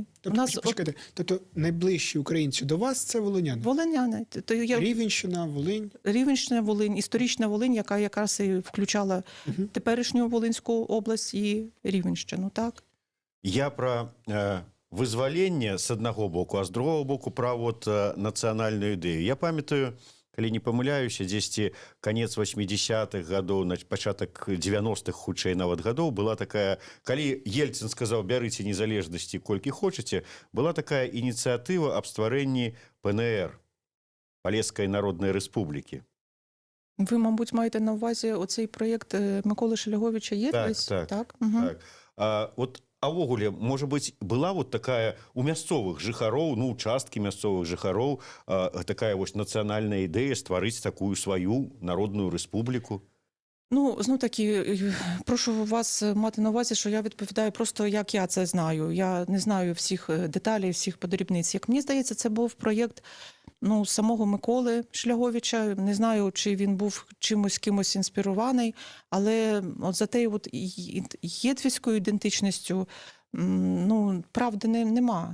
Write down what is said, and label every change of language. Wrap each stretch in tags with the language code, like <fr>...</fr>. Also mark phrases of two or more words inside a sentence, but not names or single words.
<uk>Тобто, почекайте, тобто найближчі українці до вас – це волиняни? Волиняни. Рівенщина, Волинь? Рівненщина, Волинь, історична Волинь, яка якраз і включала теперішню Волинську область і Рівненщину, так?</uk> <be>Я про вызваленне з одного боку, а з другого боку про вот нацыянальную ідэю. Я памятаю, калі не памыляюся, дзесьці канец 80-х гадоў, пачатак 90-х, хутчэй нават гадоў, была такая, калі Ельцин сказаў, бярыце незалежнасці колькі хочаце, была такая ініцыятыва аб стварэнні ПНР, Палескай Народнай Рэспублікі.</be> <uk>Ви, мабуть, маєте на увазі оцей проєкт Миколи Шелеговича «Єдність»?</uk> <be>Так. Угу. От а ўвогуле, можа быць, была вот такая у мясцовых жыхароў, ну, часткі мясцовых жыхароў, такая вось нацыянальная ідэя стварыць такую сваю народную рэспубліку?</be> <uk>Ну, знов таки, прошу вас мати на увазі, що я відповідаю просто, як я це знаю. Я не знаю всіх деталей, всіх подрібниць. Як мені здається, це був проєкт самого Миколи Шляговича. Не знаю, чи він був чимось кимось інспірований, але от за тією от єдвіською ідентичністю правди нема.</uk>